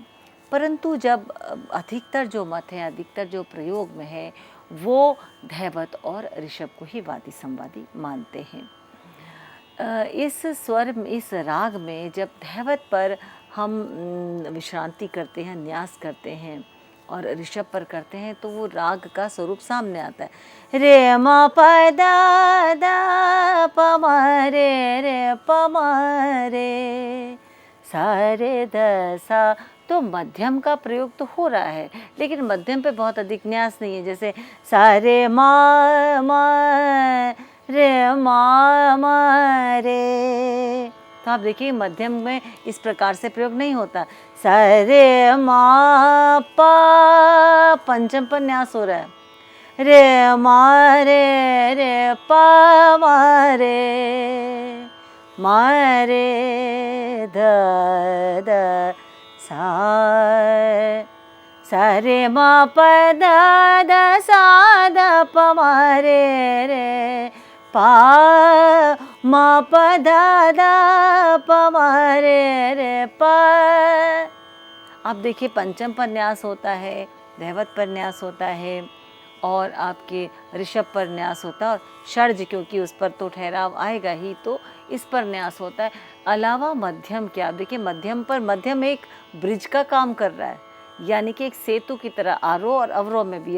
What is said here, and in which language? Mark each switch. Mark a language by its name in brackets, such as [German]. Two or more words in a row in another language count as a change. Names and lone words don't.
[Hindi] परंतु जब अधिकतर जो मत है, अधिकतर जो प्रयोग में है, वो धैवत और ऋषभ को ही वादी संवादी मानते हैं। इस स्वर इस राग में जब धैवत पर हम विश्रांति करते हैं, न्यास करते हैं और ऋषभ पर करते हैं, तो वो राग का स्वरूप सामने आता है। रे म प द द प म रे प म रे सा रे ध सा। तो मध्यम का प्रयोग तो हो रहा है, लेकिन मध्यम पे बहुत अधिक न्यास नहीं है। जैसे सा रे म रे म रे, तो आप देखिए मध्यम में इस प्रकार से प्रयोग नहीं होता। सा रे म प, पंचम पर न्यास हो रहा है। रे म रे प म रे ध ध सा सा रे म प द द सा द प म रे पा म प द द प म रे प। आप देखिए पंचम पर न्यास होता है, धैवत पर न्यास होता है और आपके ऋषभ पर न्यास होता है, और षड्ज क्योंकि उस पर तो ठहराव आएगा ही, तो इस पर न्यास होता है। अलावा मध्यम क्या, देखिए मध्यम पर, मध्यम एक ब्रिज का काम कर रहा है, यानी कि एक सेतु की तरह आरोह और अवरोह में भी।